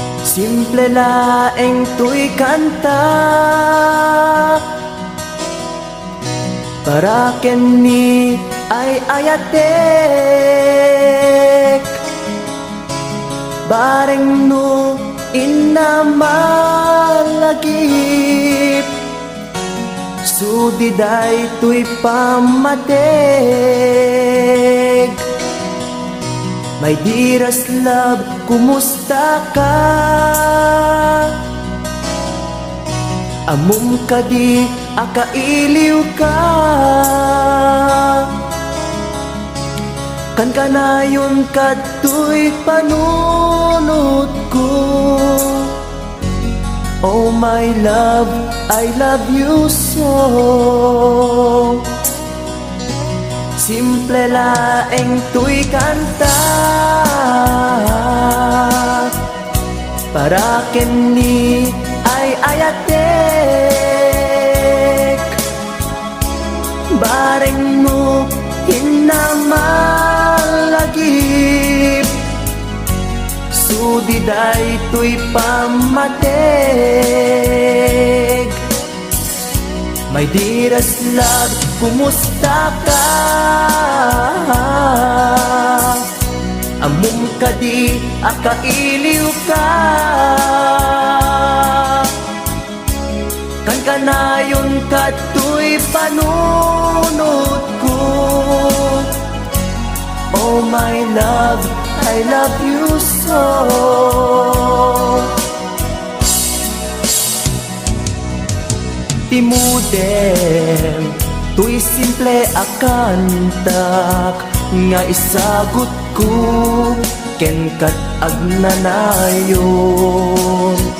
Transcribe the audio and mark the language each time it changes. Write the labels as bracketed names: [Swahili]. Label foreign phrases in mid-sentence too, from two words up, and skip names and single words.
[Iloko] Simple laeng tuy kanta para kenni ay ayatek bareng no inamalagip sudiday tuy pamateg. [English] My dearest love, [Iloko] kumusta ka? Amom ka di, akailiw ka. Kan kanayon ka tuy panunod ko. [English] Oh my love, I love you so. [Iloko] Simple laeng tuy kanta para kenni ay ayatek bareng mo hinamalagip sudiday tuy pamateg. [English] My dearest love, [Iloko] kumusta ka? Amom ka di, akailiw ka. Kan kanayon ka tuy panunod ko. [English] Oh my love, I love you so. [Iloko] Timudem, tuy simple akantak nga isagot ko ken kat agnanayon.